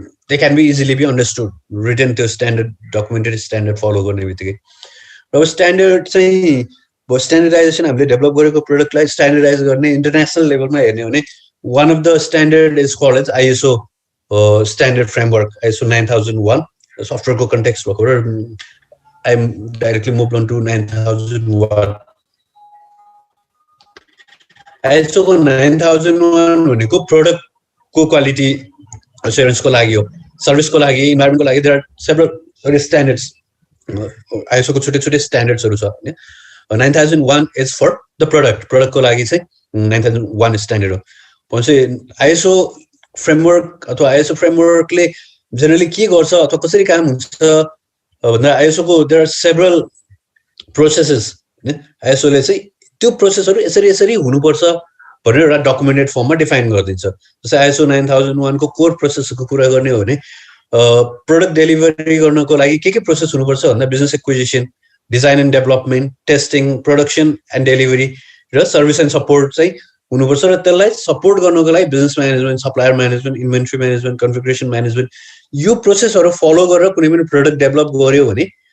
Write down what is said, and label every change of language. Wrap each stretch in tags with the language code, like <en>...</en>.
<en>they can be easily be understood</en> <ne>return त्यो standard documented standard follow गर्ने बित्तिकै र अब स्ट्यान्डर्ड चाहिँ स्ट्यान्डर्डाइजेसन हामीले डेभलप गरेको प्रोडक्टलाई स्ट्यान्डर्डाइज गर्ने इन्टरनेसनल लेभलमा हेर्ने हो भने</ne> <en>one of the standard is called as ISO standard framework, ISO 9001. Software ko context I'm directly moved on to 9001.</en> <ne>ISO 9001 भनेको product को quality assurance को लागि हो, service को लागि, environment को लागि.</ne> <en>There are several standards.</en> <ne>ISO को छोटे-छोटे standards हरु छ हैन.</ne> <en>9001 is for the product</en> <ne>को लागि चाहिँ 9001 standard हो. आइएसओ फ्रेमवर्क अथवा आइएसओ फ्रेमवर्कले जेनरली के गर्छ अथवा कसरी काम हुन्छ भन्दा आइएसओको देयर आर सेभरल प्रोसेसेस आइएसओले चाहिँ त्यो प्रोसेसहरू यसरी यसरी हुनुपर्छ भनेर एउटा डकुमेन्टेड फर्ममा डिफाइन गरिदिन्छ जस्तै आइएसओ 9001 को कोर प्रोसेसको कुरा गर्ने हो भने प्रोडक्ट डेलिभरी गर्नको लागि के प्रोसेस हुनुपर्छ भन्दा business acquisition design and development testing production and delivery र सर्भिस एन्ड सपोर्ट चाहिँ हुनुपर्छ र त्यसलाई सपोर्ट गर्नको लागि business management supplier management inventory management configuration management यो प्रोसेसहरू फलो गरेर कुनै पनि प्रोडक्ट डेभलप गर्यो भने</ne>